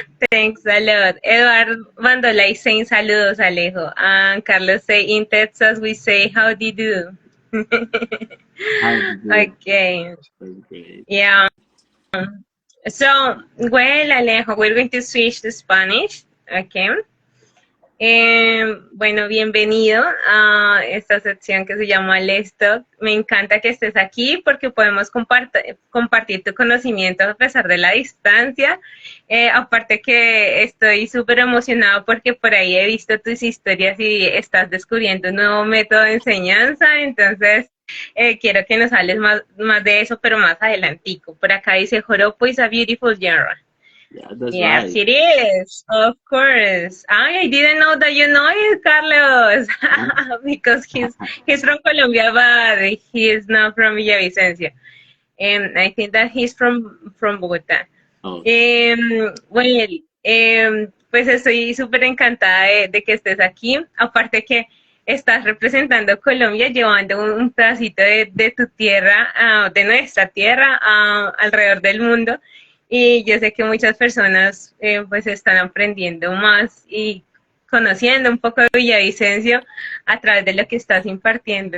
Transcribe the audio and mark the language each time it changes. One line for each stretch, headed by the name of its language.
English: Thanks a lot. Edward Bandolay saying saludos, Alejo. And Carlos say in Texas we say how do you do. How do you Okay, do? Great. yeah. So, well, Alejo, we're going to switch to Spanish. Okay.
Spanish: Bueno, bienvenido a esta sección que se llama Let's Talk. Me encanta que estés aquí porque podemos compartir tu conocimiento a pesar de la distancia. Aparte que estoy súper emocionado porque por ahí he visto tus historias y estás descubriendo un nuevo método de enseñanza. Entonces, quiero que nos hables más de eso, pero más adelantico. Por acá dice,
English: Joropo is a beautiful genre. Yeah, that's Yes, right. it is. Of course. I didn't know that you know it, Carlos, Yeah. because he's from Colombia, but he is not from Villavicencio. And I think that he's from Bogotá. Oh,
Spanish: Bueno, pues estoy súper encantada de que estés aquí. Aparte que estás representando Colombia, llevando un pedacito de tu tierra, de nuestra tierra, alrededor del mundo. Y yo sé que muchas personas pues están aprendiendo más y conociendo un poco de Villavicencio a través de lo que estás impartiendo.